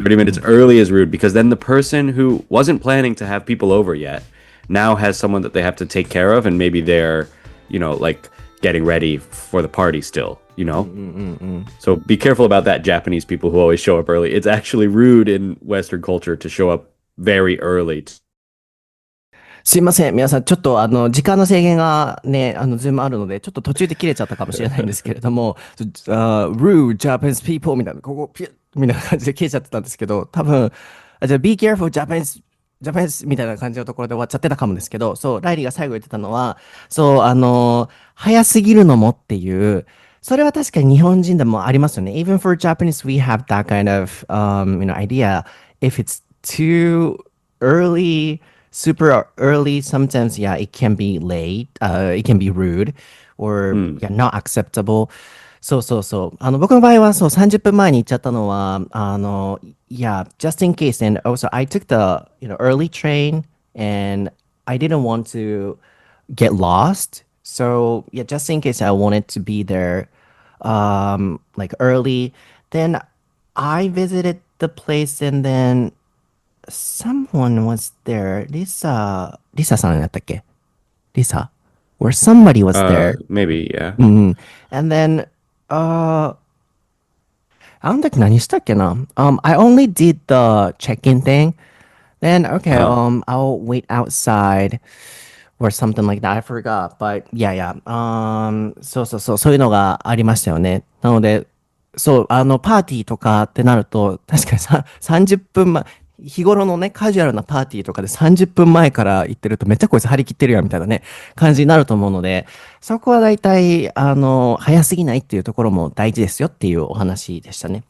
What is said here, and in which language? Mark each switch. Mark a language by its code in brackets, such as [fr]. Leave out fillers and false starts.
[en] 30 minutes early is rude because then the person who wasn't planning to have people over yet now has someone that they have to take care of, and maybe they're, like getting ready for the party still, So be careful about that, Japanese people who always show up early. It's actually rude in Western culture to show up very early. [ja] すいません。皆さん、ちょっと時間の制限がね、ズームあるので、ちょっと途中で切れちゃったかもしれないんですけれども、 [en] rude Japanese people [ja] みたいな、ここピュッみたいな感じで切れちゃってたんですけど、多分、じゃあ [en] be careful Japanese [ja] みたいな感じのところで終わっちゃってたかもですけど、そう、ライリーが最後言ってたのは、そう、早すぎるのもっていう、それは確かに日本人でもありますよね。 [en] Even for Japanese, we have that kind of, idea. If it's too early, super early, sometimes, yeah, it can be late, it can be rude, or, [ja] うん。 [en] yeah, not acceptable. [ja] そうそうそう。僕の場合は、そう、30分前に行っちゃったのは、 [en] yeah, just in case. And also, I took the, early train and I didn't want to get lost. So, yeah, just in case I wanted to be there, like early. Then I visited the place and then someone was there. [ja] Lisa さんやったっけ Lisa? [en] Or somebody was there. Maybe, yeah. And then, [ja] あの時何したっけな [en] I only did the check-in thing. Then, okay, Uh-huh. I'll wait outside or something like that. I forgot. But, yeah, yeah. [ja] そうそうそう、そういうのがありましたよね。なので、そう、パーティーとかってなると、確かに30分前、日頃のね、カジュアルなパーティーとかで30分前から行ってるとめっちゃこいつ張り切ってるやんみたいなね、感じになると思うので、そこは大体、早すぎないっていうところも大事ですよっていうお話でしたね。